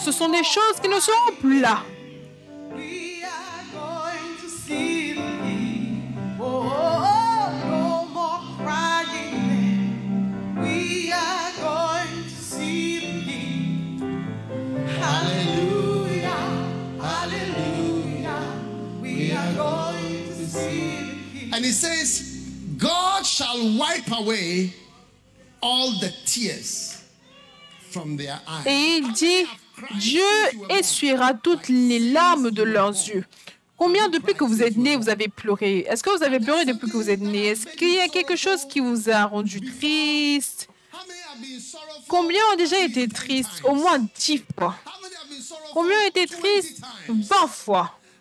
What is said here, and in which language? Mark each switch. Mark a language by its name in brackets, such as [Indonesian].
[French] Ce sont des choses qui ne seront plus là. [English] We are going to see the King. Oh, no more crying there. We are going to see the King. Hallelujah. Hallelujah. We are going to see the King. And he says, God shall wipe away all the tears from their eyes. [French] Et il dit, Dieu essuiera toutes les larmes de leurs yeux. Combien depuis que vous êtes nés, vous avez pleuré? Est-ce que vous avez pleuré depuis que vous êtes nés? Est-ce qu'il y a quelque chose qui vous a rendu triste? Combien ont déjà été tristes? Au moins 10 fois. Combien ont été tristes? 20 fois.